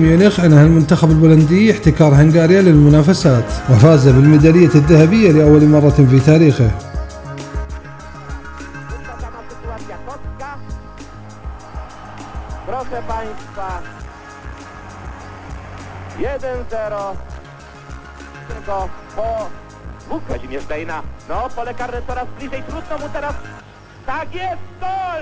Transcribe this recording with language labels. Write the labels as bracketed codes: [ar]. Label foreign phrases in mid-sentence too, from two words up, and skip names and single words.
[ar] ميونخ أنهى المنتخب البولندي احتكار هنغاريا للمنافسات، وفاز بالميدالية الذهبية لأول مرة في تاريخه. [pl] Proszę Państwa, 1-0 tylko po dwóch. Kazimierz Dejna, no pole karne coraz bliżej, trudno mu teraz, tak jest, gol!